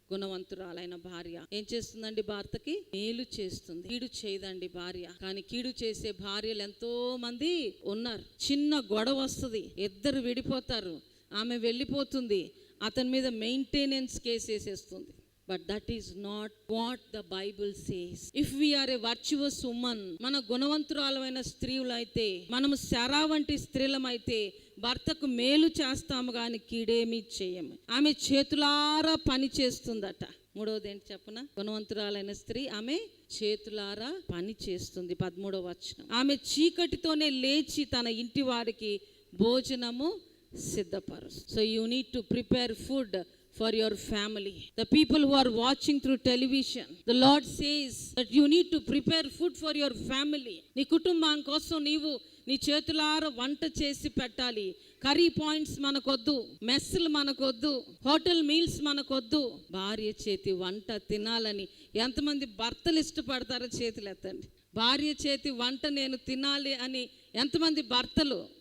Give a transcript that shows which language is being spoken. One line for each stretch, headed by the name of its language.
Telugu: గుణవంతురాలైన భార్య ఏం చేస్తుందండి? భర్తకి మేలు చేస్తుంది, కీడు చేయదండి భార్య. కానీ కీడు చేసే భార్యలు ఎంతో మంది ఉన్నారు. చిన్న గొడవ వస్తుంది, ఇద్దరు విడిపోతారు, ఆమె వెళ్ళిపోతుంది, అతని మీద మెయింటెనెన్స్ కేసు వేసేస్తుంది.
English: But that is not what the Bible says. If we are a virtuous woman,
Telugu: మన గుణవంతురాలైన స్త్రీలైతే, మనము శారా వంటి స్త్రీలమైతే భర్తకు మేలు చేస్తాము కానీ కీడేమీ చేయము. ఆమె చేతులారా పని చేస్తుందట. మూడవది ఏంటి చెప్పనా? గుణవంతురాలైన స్త్రీ ఆమె చేతులారా పని చేస్తుంది. 13వ వచనం. ఆమె చీకటితోనే లేచి తన ఇంటి వారికి భోజనము సిద్ధపరుస్తుంది.
English: So you need to prepare food for your family. The people who are watching through television, the Lord says that you need to prepare food for your family.
Telugu: నీ కుటుంబం కోసం నీవు నీ చేతులార వంట చేసి పెట్టాలి. Curry points మనకొద్దు, మెస్సులు మనకొద్దు, hotel meals మనకొద్దు. భార్య చేతి వంట తినాలని ఎంతమంది భర్తలు ఇష్టపడతారో చేతులు ఎత్తండి. భార్య చేతి వంట నేను తినాలి అని ఎంతమంది భర్తలు?